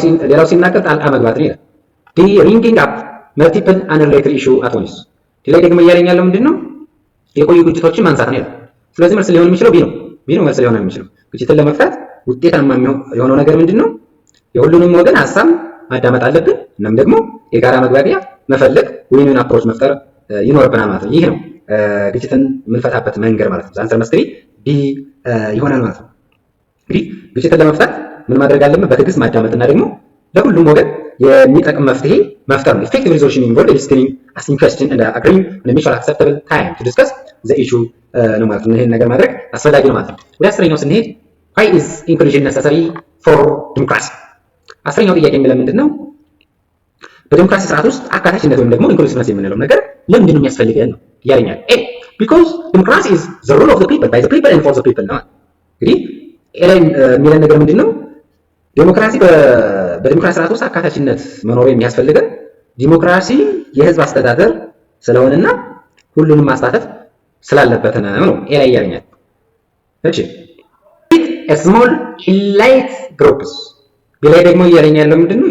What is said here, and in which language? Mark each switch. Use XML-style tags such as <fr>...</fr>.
<am>ሌላው ሲናገር ጣልቃ መግባት ነው ይላል። ዲ</am> <en>ringing up multiple unrelated issue at once</en> <am>ዲ ላይ ደግሞ እያለኝ ያለው ምንድነው የቆዩ ግጭቶችን ማንሳት ነው ይላል። ስለዚህ መልስ ሊሆን የሚችለው ቢ ነው መልስ ሊሆን የሚችለው ግጭትን ለመፍታት ውጤታማ የሆነው ነገር ምንድነው የሁሉንም ወገን ሀሳብ ማዳመጥ አለብን እናም ደግሞ የጋራ መግባቢያ መፈለግ ዊን-ዊን አፕሮች መፍጠር ይኖርብናል ማለት ነው። ይህ ነው ግጭትን የምንፈታበት መንገድ ማለት ነው። አንሰር መስክሪ ቢ ይሆናል ማለት ነው። እንግዲህ ግጭትን ለመፍታት ምን ማድረግ አለብን? በትዕግስት ማዳመጥና ደግሞ ለሁሉም ወገን የሚጠቅም መፍትሄ መፍጠር ነው።</am> <en>effective resolution involves listening, asking questions and agreeing on a mutually acceptable time to discuss the issue</en> <am>ነው ማለት ነው። ይሄን ነገር ማድረግ አስፈላጊ ነው ማለት ነው። ወደ አስረኛው ስንሄድ</am> <en>why is inclusion necessary for democracy?</en> <am>አስረኛው ጥያቄ የሚለው ምንድነው? በዲሞክራሲ ስርዓት ውስጥ አካታችነት ወይም ደግሞ ኢንክሉሲቭነስ የምንለው ነገር ለምንድን ነው የሚያስፈልገን ነው ያለኛል። ኤ</am> <en>because democracy is the rule of the people</en> <am>by the people and for the people ነው። እንግዲህ ኤላይ የሚለን ነገር ምንድነው? ዲሞክራሲ በዲሞክራሲ ስርዓት ውስጥ አካታችነት መኖር የሚያስፈልገን ዲሞክራሲ የህዝብ አስተዳደር ስለሆነና ሁሉንም ማሳተፍ ስላለበት ነው ኤላይ ያለኛል። እሺ</am> <en>a small elite groups</en> <am>ቢላይ ደግሞ እያለኝ ያለው ምንድነው?</am>